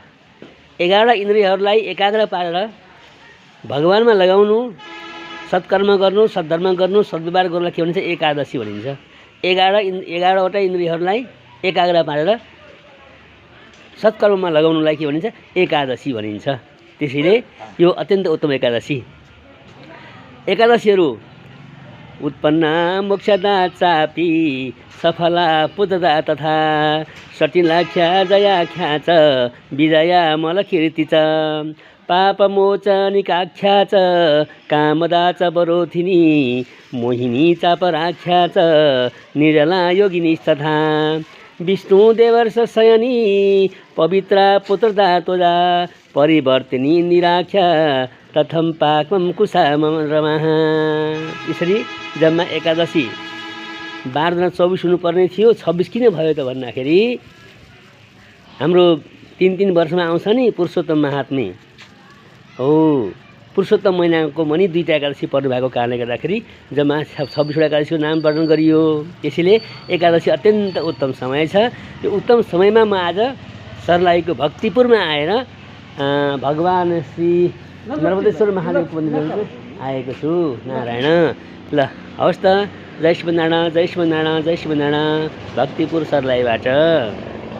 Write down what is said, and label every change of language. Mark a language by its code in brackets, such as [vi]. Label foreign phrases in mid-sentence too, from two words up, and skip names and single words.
[ne] 11वटा इन्द्रियहरूलाई एकाग्र पारेर भगवानमा लगाउनु, सत्कर्म गर्नु, सद्धर्म गर्नु, सद्व्यवहार गर्नुलाई के भनिन्छ? एकादशी भनिन्छ। 11वटा इन्द्रियहरूलाई एकाग्र पारेर सत्कर्ममा लगाउनुलाई के भनिन्छ? एकादशी भनिन्छ। त्यसैले यो अत्यन्त उत्तम एकादशीहरू उत्पन्ना मोक्षदा चापी सफला [sa] पुतदा तथा सटिलाख्या जयाख्या च विजया मलकीर्ति च पापमोचनिकाख्या च कामदा च बरोधिनी मोहिनी चापराख्या च निर्जला योगिनीस्तथा विष्णुदेवर्ष शयनी पवित्रा पुत्रदा त्वजा परिवर्तिनी निराख्या तथम पाकम कुशाम रमाः। [ne] यसरी जम्मा एकादशी 12 24 हुनुपर्ने थियो, 26 किन भयो त भन्दाखेरि हाम्रो 3 वर्षमा आउँछ नि पुरुषोत्तम महात्मे हो। पुरुषोत्तम महिनाको पनि 2टा एकादशी पर्नु भएको कारणले गर्दाखेरि जम्मा 26वटा एकादशीको नाम वर्णन गरियो। त्यसैले एकादशी अत्यन्त उत्तम समय छ। यो उत्तम समयमा म आज सर्लाहीको भक्तिपुरमा आएर भगवान श्री नर्बदेश्वर महादेवको मन्दिर आएको छु। नारायण। ल हवस् त। जय श्रीनारायण, जय श्रीनारायण, जय श्रीनारायण। भक्तिपुर सर्लाहीबाट।